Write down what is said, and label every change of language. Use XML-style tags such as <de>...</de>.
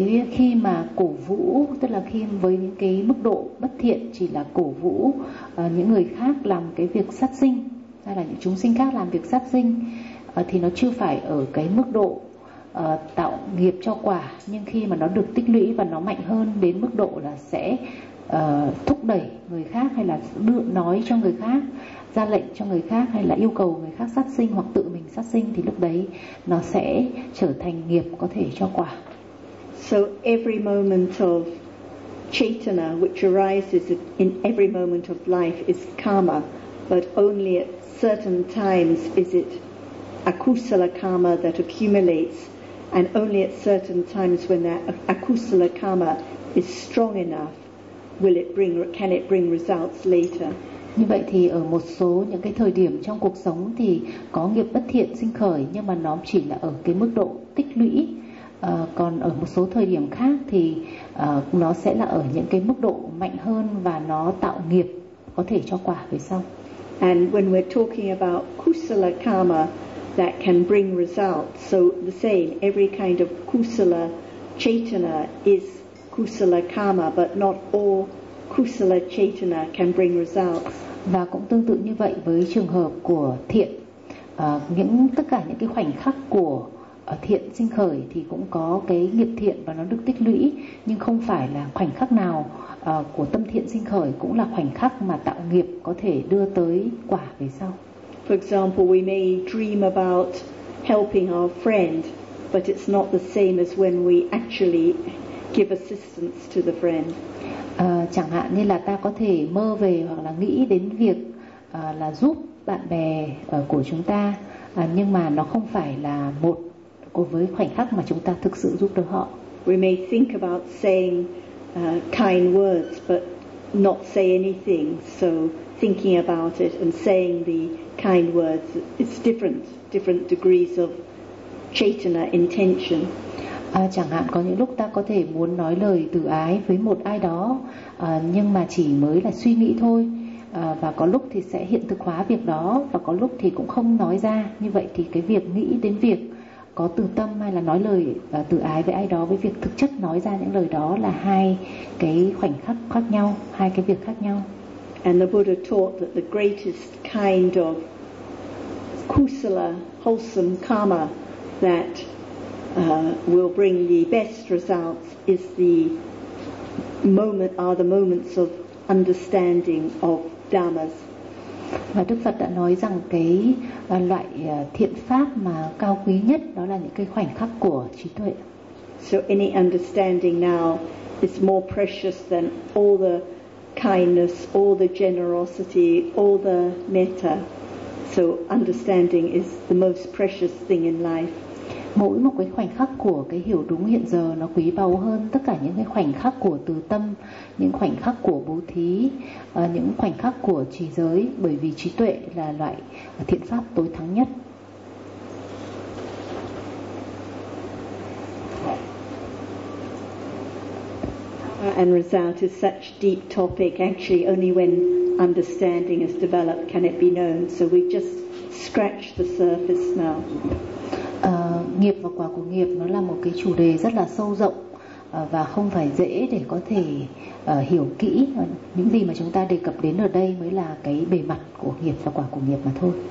<vi>Khi mà cổ vũ, tức là khi với những cái mức độ bất thiện chỉ là cổ vũ những người khác làm cái việc sát sinh hay là những chúng sinh khác làm việc sát sinh, thì nó chưa phải ở cái mức độ tạo nghiệp cho quả, nhưng khi mà nó được tích lũy và nó mạnh hơn đến mức độ là sẽ thúc đẩy người khác hay là đưa nói cho người khác, ra lệnh cho người khác hay là yêu cầu người khác sát sinh hoặc tự mình sát sinh, thì lúc đấy nó sẽ trở thành nghiệp có thể cho quả.</vi> <en>So every moment of chetana, which arises in every moment of life, is karma, but only at certain times is it akusala karma that accumulates, and only at certain times when that akusala karma is strong enough will it bring, can it bring results later.</en> <vi>Như vậy thì ở một số những cái thời điểm trong cuộc sống thì có nghiệp bất thiện sinh khởi, nhưng mà nó chỉ là ở cái mức độ tích lũy. Còn ở một số thời điểm khác thì nó sẽ là ở những cái mức độ mạnh hơn và nó tạo nghiệp có thể cho quả về sau.</vi> <en>And when we're talking about kusala karma that can bring results, so the same, every kind of kusala chetana is kusala karma, but not all kusala chetana can bring results.</en> <vi>Và cũng tương tự như vậy với trường hợp của thiện, tất cả những cái khoảnh khắc của thiện sinh khởi thì cũng có cái nghiệp thiện và nó được tích lũy, nhưng không phải là khoảnh khắc nào của tâm thiện sinh khởi cũng là khoảnh khắc mà tạo nghiệp có thể đưa tới quả về sau.</vi> <en>For example, we may dream about helping our friend, but it's not the same as when we actually give assistance to the friend.</en> <vi>Chẳng hạn như là ta có thể mơ về hoặc là nghĩ đến việc là giúp bạn bè của chúng ta, nhưng mà nó không phải là một với khoảnh khắc mà chúng ta thực sự giúp được họ.</vi> <en>We may think about saying kind words but not say anything. So thinking about it and saying the kind words is different degrees of chetana intention.</en> <vi>Chẳng hạn có những lúc ta có thể muốn nói lời từ ái với một ai đó, nhưng mà chỉ mới là suy nghĩ thôi, và có lúc thì sẽ hiện thực hóa việc đó, và có lúc thì cũng không nói ra. Như vậy thì cái việc nghĩ đến việc có từ tâm hay là nói lời từ ái với ai đó, với việc thực chất nói ra những lời đó là hai cái khoảnh khắc khác nhau, hai cái việc khác nhau.</vi> <en>And the Buddha taught that the greatest kind of kusala, wholesome karma that will bring the best results is the moment, are the moments of understanding of dhammas.</en> <vi>Và Đức Phật đã nói rằng cái loại thiện pháp mà cao quý nhất đó là những cái khoảnh khắc của trí tuệ.</vi> <en>So any understanding now is more precious than all the kindness, all the generosity, all the metta. So understanding is the most precious thing in life.</en> <vi>Mỗi một cái khoảnh khắc của cái hiểu đúng hiện giờ nó quý báu hơn tất cả những cái khoảnh khắc của từ tâm, những khoảnh khắc của bố thí, những khoảnh khắc của trì giới, bởi vì trí tuệ là loại thiện pháp tối thắng nhất.</vi> <en>And result is such deep topic, actually only when understanding is developed can it be known, so we just scratch the surface now.</en> <vi>Nghiệp và quả của nghiệp nó là một cái chủ đề rất là sâu rộng và không phải dễ để có thể hiểu kỹ. Những gì mà chúng ta đề cập đến ở đây mới là cái bề mặt của nghiệp và quả của nghiệp mà thôi.</vi>